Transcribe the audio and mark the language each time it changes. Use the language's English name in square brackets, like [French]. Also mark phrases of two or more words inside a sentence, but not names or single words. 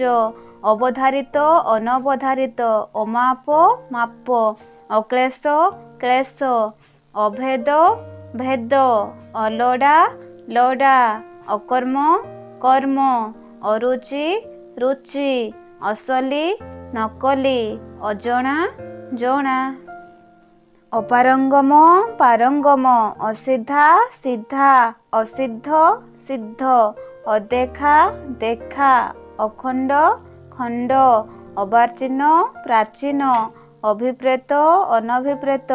[Odia] ଅବଧାରିତ ଅନବଧାରିତ। ଅମାପ ମାପ। ଅକ୍ଲେଶ କ୍ଲେଶ। ଅଭେଦ ଭେଦ। ଅଲଡ଼ା ଲଡ଼ା। ଅକର୍ମ କର୍ମ। ଅରୁଚି ରୁଚି। ଅସଲି ନକଲି। ଅଜଣା ଜଣା। ଅପାରଙ୍ଗମ ପାରଙ୍ଗମ। ଅସିଧା ସିଦ୍ଧା। ଅସିଦ୍ଧ ସିଦ୍ଧ। ଅଦେଖା ଦେଖା। ଅଖଣ୍ଡ ଖଣ୍ଡ। ଅବାର୍ଚିନ ପ୍ରାଚୀନ। ଅଭିପ୍ରେତ ଅନଭିପ୍ରେତ।